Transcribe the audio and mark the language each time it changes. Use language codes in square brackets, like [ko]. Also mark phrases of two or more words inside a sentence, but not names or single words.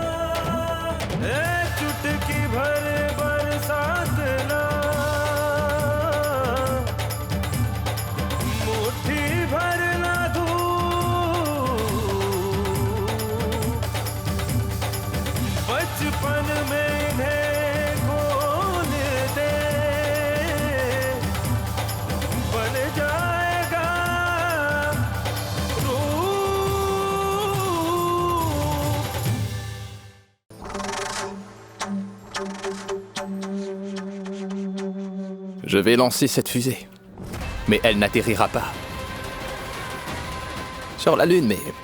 [hi] चुटकी भर बरसात ना, मुट्ठी भर ना धूप, बचपन में इन्हें खोल दे, बन जाएगा [fr] Je vais lancer cette fusée. Mais elle n'atterrira pas. Sur la Lune, mais...